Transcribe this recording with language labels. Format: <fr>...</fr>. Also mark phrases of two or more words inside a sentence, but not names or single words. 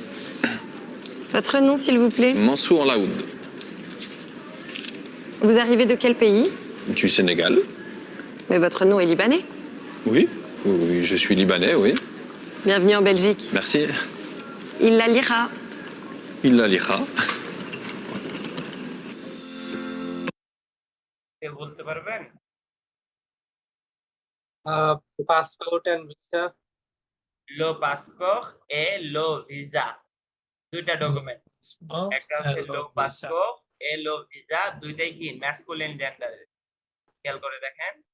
<fr>Votre nom, s'il vous plaît. Mansour Laoud, Vous arrivez de quel pays? du Sénégal. Mais votre nom est libanais. Oui, oui, je suis libanais, oui. Bienvenue en Belgique. Merci. Il la lira. Il la lira.</fr> <bn>কে বলতে পারবেন?</bn> <en>Passport and visa.</en> <fr>le passeport et le visa,</fr> <bn>দুইটা ডকুমেন্ট। একটা হচ্ছে</bn> <fr>le passeport et le visa,</fr> <bn>দুইটাই কি</bn> <en>masculine genderের।</en> <bn>খেয়াল করে দেখেন।</bn>